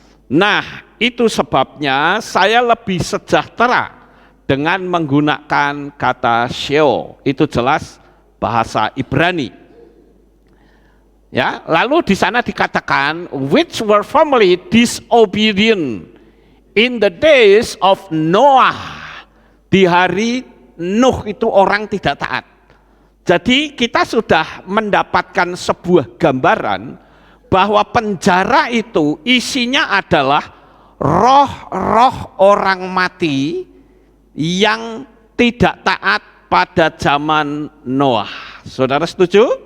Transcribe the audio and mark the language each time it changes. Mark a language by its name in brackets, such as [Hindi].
[Indonesian] Nah, itu sebabnya saya lebih sejahtera dengan menggunakan kata Sheol. Itu jelas bahasa Ibrani. Ya, lalu di sana dikatakan [English] which were formerly disobedient in the days of Noah. [Indonesian] Di hari Nuh itu orang tidak taat. Jadi kita sudah mendapatkan sebuah gambaran bahwa penjara itu isinya adalah roh-roh orang mati yang tidak taat pada zaman Noah. Saudara setuju?